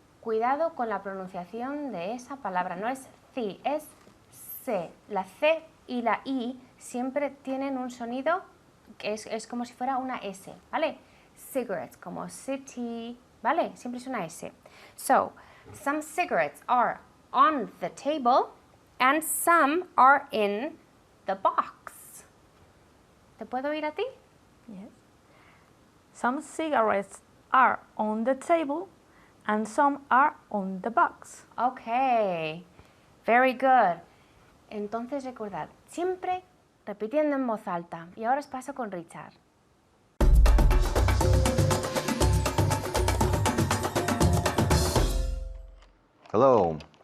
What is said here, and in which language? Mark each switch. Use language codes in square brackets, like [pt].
[es] Cuidado con la pronunciación de esa palabra. No es ci, es C. La C y la I siempre tienen un sonido que es como si fuera una S, ¿vale? Cigarettes, como city, ¿vale? Siempre es una S. [en] So, some cigarettes are on the table and some are in the box. [es] ¿Te puedo oír a ti? [en] Yes. Some cigarettes are on the table and some are on the box. Okay. Very good. [es] Entonces recordad, siempre repitiendo en voz alta. Y ahora os paso con Richard. [en] Hello.